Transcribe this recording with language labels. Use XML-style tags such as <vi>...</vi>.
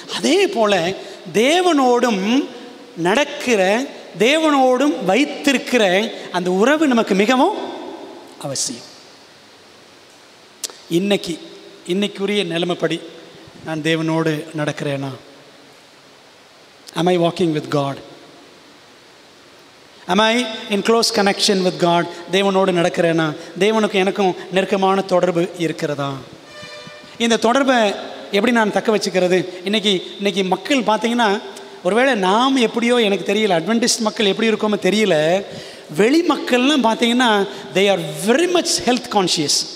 <ta>அதே போல் தேவனோடும் நடக்கிற, தேவனோடும் வைத்திருக்கிற அந்த உறவு நமக்கு மிகவும் அவசியம். இன்னைக்குரிய நிலைமைப்படி நான் தேவனோடு நடக்கிறேனா?</ta> <en>Am I walking with God? Am I in close connection with God?</en> <ta>தேவனோடு நடக்கிறேனா? தேவனுக்கு எனக்கும் நெருக்கமான தொடர்பு இருக்கிறதா? இந்த தொடர்பை எப்படி நான் தக்க வச்சுக்கிறது? இன்றைக்கி மக்கள் பார்த்தீங்கன்னா, ஒருவேளை நாம் எப்படியோ எனக்கு தெரியல, அட்வென்டிஸ்ட் மக்கள் எப்படி இருக்கோமோ தெரியல, வெளி மக்கள்லாம் பார்த்தீங்கன்னா</ta> <en>they are very much health conscious.</en>